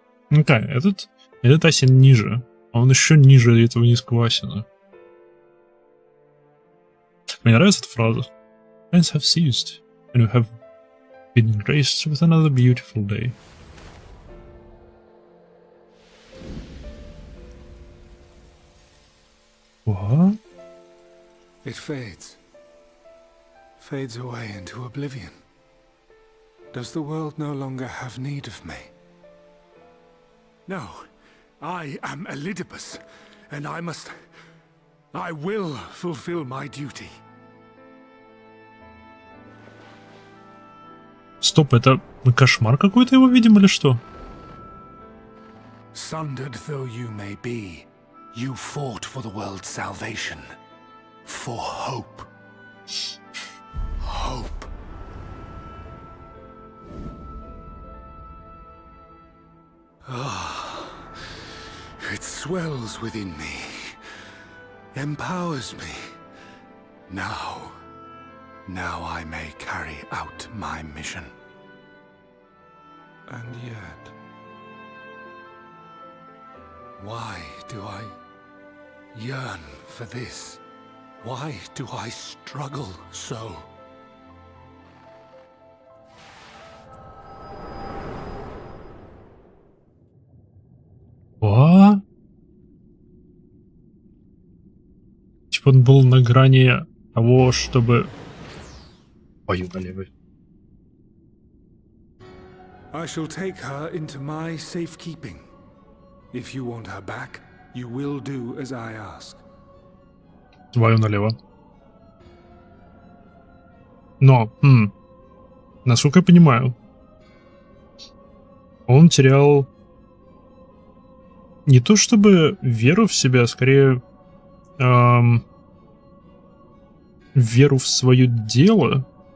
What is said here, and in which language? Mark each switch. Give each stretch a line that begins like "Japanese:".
Russian: Okay, этот асин ниже. А он еще ниже этого низкого асина. Мне нравится эта фраза.
English: Rains have ceased, and you have been graced with another beautiful day. What? It fades. Fades away into oblivion. Does the world no longer have need of me? No. I am Elidibus, and I will fulfill my duty.
Russian: Стоп, это мы кошмар какой-то его видим или что?
English: Sundered though you may be, you fought for the world's salvation. For hope. Hope. It swells within me, empowers me. Now I may carry out my mission. And yet, why do I yearn for this? Why do I struggle so? What?
Russian: Типа он был на грани того, чтобы... Ой, налево.
English: I shall take her into my safekeeping. If you want her back, you will do as I ask.
Russian: Твою налево. Но, насколько я понимаю, он терял не то чтобы веру в себя, а скорее веру в свое дело.